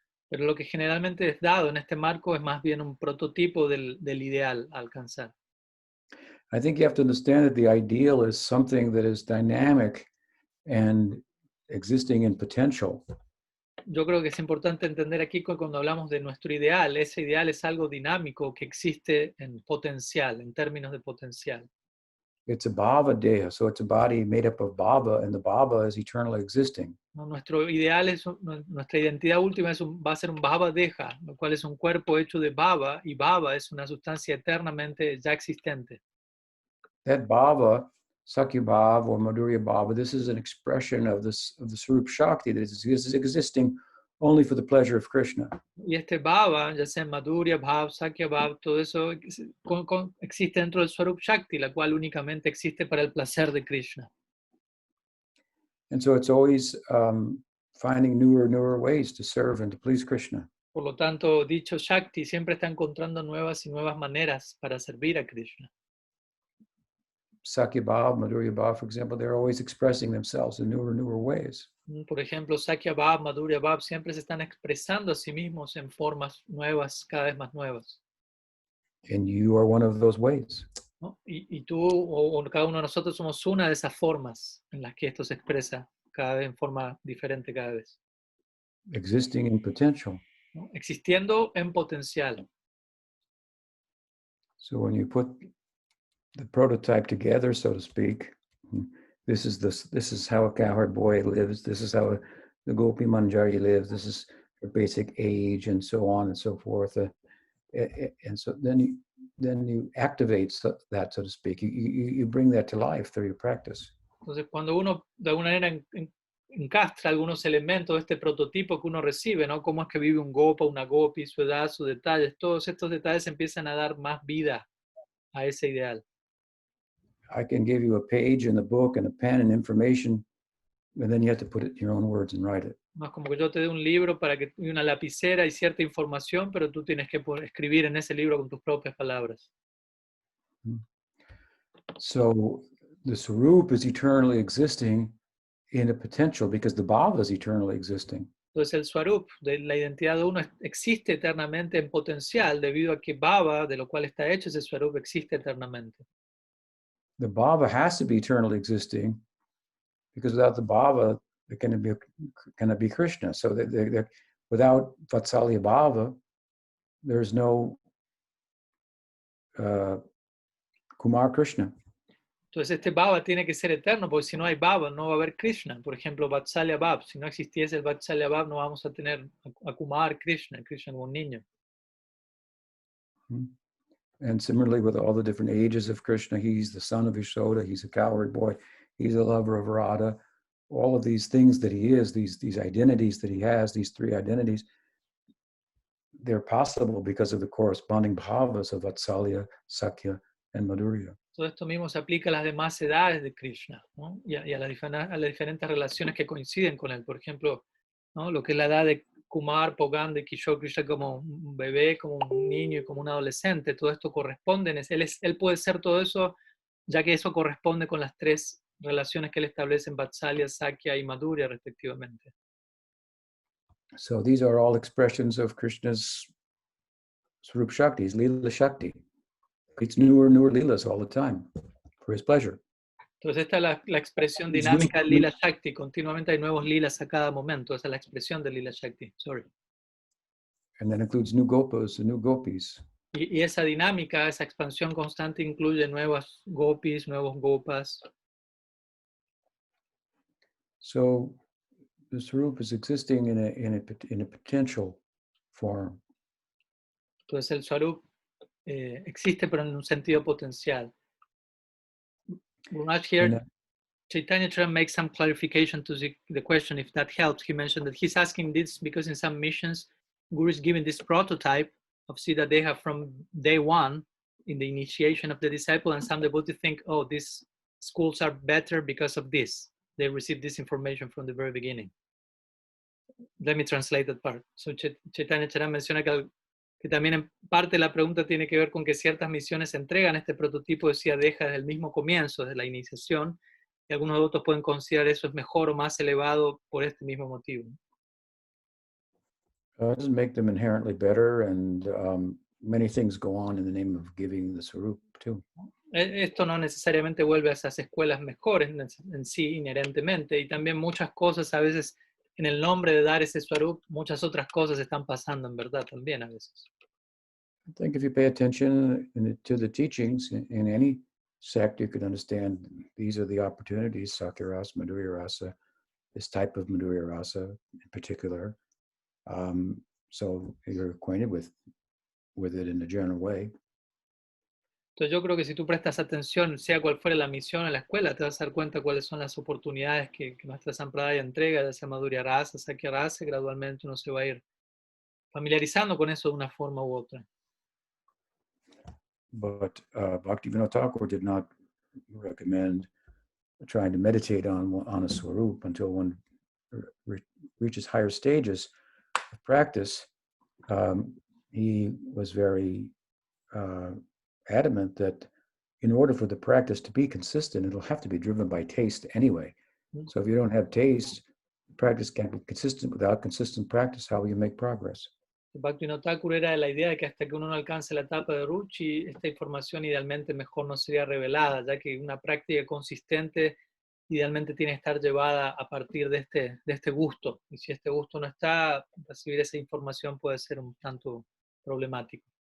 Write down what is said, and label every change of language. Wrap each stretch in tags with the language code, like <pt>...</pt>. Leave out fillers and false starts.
<es>Pero lo que generalmente es dado en este marco es más bien un prototipo del ideal a alcanzar.</es> <en>I think you have to understand that the ideal is something that is dynamic and existing in potential.</en> <es>Yo creo que es importante entender aquí que cuando hablamos de nuestro ideal, ese ideal es algo dinámico que existe en potencial, en términos de potencial.</es> <en>It's a bhava deha, so it's a body made up of bhava, and the bhava is eternally existing.</en> <es>¿No? Nuestro ideal es, nuestra identidad última va a ser un bhava deha, lo cual es un cuerpo hecho de bhava, y bhava es una sustancia eternamente ya existente.</es> <en>That bhava, sakya bhava or madhurya bhava, this is an expression of the Swarup Shakti that is existing only for the pleasure of Krishna.</en> <es>Y este bhava, ya sea madhurya bhav, sakya bhav, todo eso existe dentro del Swarup Shakti, la cual únicamente existe para el placer de Krishna.</es> <en>And so it's always finding newer ways to serve and to please Krishna.</en> <es>Por lo tanto, dicho Shakti siempre está encontrando nuevas y nuevas maneras para servir a Krishna.</es> <en>Sakya bhava, madhurya bhava, for example, they're always expressing themselves in newer ways.</en> <es>Por ejemplo, Sakya Bhav, Madhurya Bhav siempre se están expresando a sí mismos en formas nuevas, cada vez más nuevas.</es> <en>And you are one of those ways.</en> <es>¿No? Y tú o cada uno de nosotros somos una de esas formas en las que esto se expresa cada vez en forma diferente cada vez.</es> <en>Existing in potential.</en> <es>¿No? Existiendo en potencial.</es> <en>So when you put the prototype together, so to speak, this is how a cowherd boy lives. This is how the Gopi Manjari lives. This is her basic age, and so on and so forth. And so then you activate that, so to speak. You bring that to life through your practice.</en> <es>Entonces, cuando uno de alguna manera encastra algunos elementos de este prototipo que uno recibe, ¿no? Cómo es que vive un gopa, una gopi, su edad, sus detalles, todos estos detalles empiezan a dar más vida a ese ideal.</es> <en>I can give you a page in the book and a pen and information, and then you have to put it in your own words and write it.</en> <es>No es como que yo te dé un libro y una lapicera y cierta información, pero tú tienes que escribir en ese libro con tus propias palabras.</es> <en>So the Swarup is eternally existing in a potential because the Bhava is eternally existing.</en> <es>Entonces el Swarup, de la identidad de uno, existe eternamente en potencial debido a que Bhava, de lo cual está hecho ese Swarup, existe eternamente.</es> <en>The Bhava has to be eternally existing because without the Bhava, there cannot be Krishna. So without Vatsalya Bhava, there's no Kumar Krishna.</en> <es>Entonces este Bhava tiene que ser eterno, porque si no hay Bhava, no va a haber Krishna. Por ejemplo, Vatsalya Bhav. Si no existiese el Vatsalya Bhav, no vamos a tener a Kumar Krishna como un niño.</es> <en>And similarly, with all the different ages of Krishna, he's the son of Yashoda, he's a cowherd boy, he's a lover of Radha. All of these things that he is, these identities that he has, these three identities, they're possible because of the corresponding bhavas of Vatsalya, Sakya, and Madhurya.</en> <es>Todo esto mismo se aplica a las demás edades de Krishna, ¿no? y a las diferentes relaciones que coinciden con él. Por ejemplo, ¿no? Lo que es la edad de Kumar, Pogan, de Kishore Krishna como un bebé, como un niño y como un adolescente. Todo esto corresponde. Él puede ser todo eso, ya que eso corresponde con las tres relaciones que él establece en Vatsalya, Sakya y Madhurya, respectivamente.</es> <en>So these are all expressions of Krishna's Swarup Shakti, his Lila Shakti. It's newer Lilas all the time for his pleasure.</en> <es>Entonces esta es la expresión dinámica del Lila Shakti. Continuamente hay nuevos lilas a cada momento. Esa es la expresión del Lila Shakti.</es> <en>And that includes new gopas and new gopis.</en> <es>Y esa dinámica, esa expansión constante incluye nuevas gopis, nuevos gopas.</es> <en>So the Swarup is existing in a potential form.</en> <es>Entonces el Swarup existe pero en un sentido potencial.</es> <en>Gurunaj here, And Chaitanya Charan makes some clarification to the question, if that helps. He mentioned that he's asking this because in some missions, Guru is giving this prototype of siddha deha from day one in the initiation of the disciple, and some devotees think, oh, these schools are better because of this. They received this information from the very beginning. Let me translate that part.</en> <es>So Chaitanya Charan menciona que también en parte la pregunta tiene que ver con que ciertas misiones entregan este prototipo de siddha deha desde el mismo comienzo, desde la iniciación, y algunos devotos pueden considerar eso es mejor o más elevado por este mismo motivo.</es> <en>it doesn't make them inherently better, and many things go on in the name of giving the Swarup too.</en> <es>Esto no necesariamente vuelve a esas escuelas mejores en sí, inherentemente, y también muchas cosas a veces en el nombre de dar ese swarup, muchas otras cosas están pasando en verdad también a veces.</es> <en>I think if you pay attention to the teachings in any sect, you could understand these are the opportunities, Sakya Rasa, Madhurya Rasa, this type of Madhurya Rasa in particular. So you're acquainted with it in a general way.</en> <es>Entonces yo creo que si tú prestas atención, sea cual fuera la misión en la escuela, te vas a dar cuenta cuáles son las oportunidades que nuestra Sampradaya entrega, ya sea Madhurya Rasa, Sakya Rasa, y gradualmente uno se va a ir familiarizando con eso de una forma u otra.</es> <en>But Bhaktivinoda Thakur did not recommend trying to meditate on a Swarup until one reaches higher stages of practice. He was very adamant that in order for the practice to be consistent, it'll have to be driven by taste anyway. So if you don't have taste, practice can't be consistent. Without consistent practice, how will you make progress?</en> <es>Bhaktivinoda Thakur era de la idea de que hasta que uno no alcance la etapa de Ruchi, esta información idealmente mejor no sería revelada, ya que una práctica consistente idealmente tiene que estar llevada a partir de este gusto. Y si este gusto no está, recibir esa información puede ser un tanto problemático.</es>